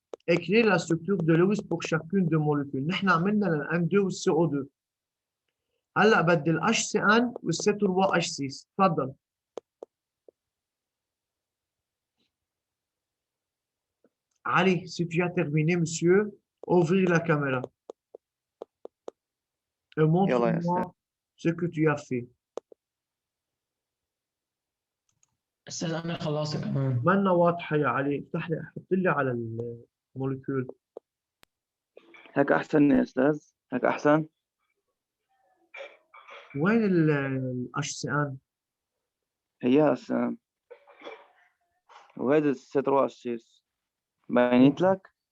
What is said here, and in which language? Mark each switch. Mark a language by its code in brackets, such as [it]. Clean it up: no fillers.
[fr] Écrire la structure de Lewis pour chacune de molécules. [ar] نحن عملنا لل M2 وال CO2. هلا بدي ال HCN وال C3 H6. تفضل. [fr] Ali, si tu as terminé, monsieur, ouvrir la caméra. Et montre-moi ce que tu as fait. [ar] أستاذ أنا خلصت كمان. منا واضحة يا علي، افتح لي، حط لي على الموليكيول. هيك أحسن يا أستاذ، هيك أحسن. وين ال HCN؟ هي أحسن. وهيدا الستر H6 بينت لك؟